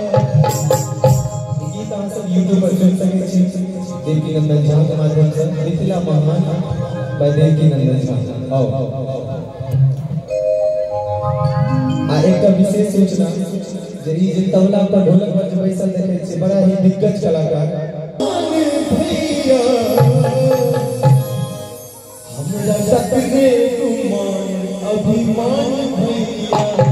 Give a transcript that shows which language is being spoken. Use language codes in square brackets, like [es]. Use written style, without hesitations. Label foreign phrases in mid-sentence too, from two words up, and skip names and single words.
[mai] गीत अहाँ सब यूट्यूब पर सुन सकै छी देवकीनंदन झा के माध्यम से। मिथिला महान बाय देवकीनंदन झा। आओ आ एकटा विशेष सूचना जे ई जे तबला पर ढोलक पर बैसल देखै छी बड़ा ही दिग्गज कलाकार भैया। हमरा सपने गुमान अभिमान भैया।